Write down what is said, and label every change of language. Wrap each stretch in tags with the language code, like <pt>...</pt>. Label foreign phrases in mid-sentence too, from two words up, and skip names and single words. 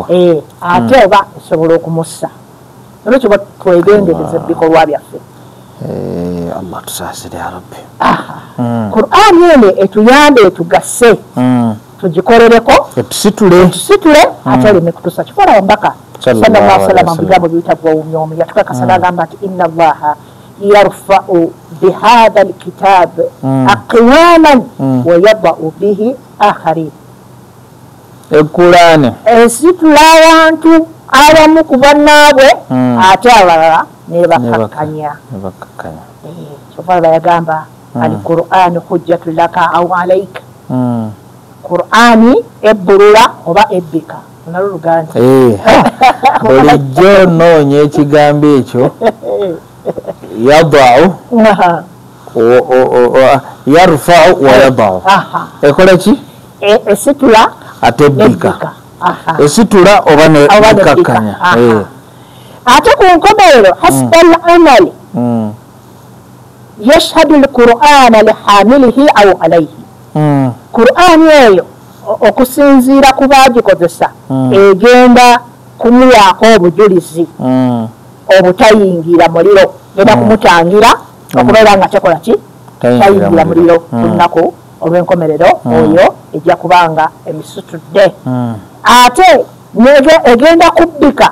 <lg>ate oba esobola okumussa olwekyo twegendereza ebikolwa byaffe Allah tusaasire</lg> <ar>يا رب</ar> <lg>Qur'ani ene etuyambe etugase tugikorereko etusitule ate oleme kutusa kifuula wambaka</lg> <ar>صلى الله عليه وسلم</ar> <lg>bigambo biyitibwa omyomi yatukakasa n'agamba nti</lg> <ar>إن الله يرفع بهذا الكتاب أقواما ويضع به آخرين</ar> <lg>Qur'ani esitula abantu abamu ku bannaabwe ate abalala nebakakkanya kyova bayagamba</lg> <ar>القرآن حجة لك أو عليك</ar> <lg>Qur'ani ebbulula oba ebbika naluluganda bulijjo noonya ekigambo ekyo</lg> <ar>يضع يرفع ويضع</ar> <lg>ekola ki esitula atebbika esitula oba ne bikakkanya ate ku nkomerero</lg> <ar>حسب الأعمال يشهد القرآن لحامله أو عليه</ar> <lg>qur'ani eyo okusinziira ku baagikozesa egenda kumuwaako obujulizi obutayingira muliro genda kumutangira okubeera nga tekola ki tayingira muliro ku lunaku olw'enkomerero oyo ejja kubanga emisutudde ate egenda kubbika</lg>